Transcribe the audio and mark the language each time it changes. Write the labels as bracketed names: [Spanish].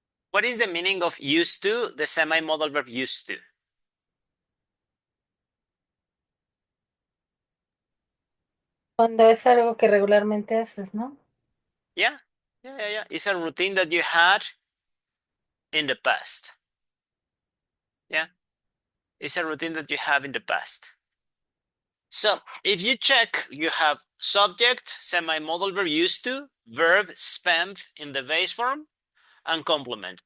[English] What is the meaning of used to, the semi-modal verb used to? [Spanish] Cuando es algo que regularmente haces, ¿no? [English] Yeah. It's a routine that you had in the past. Yeah. It's a routine that you have in the past. So if you check, you have subject, semi-modal verb used to, verb spent in the base form, and complement.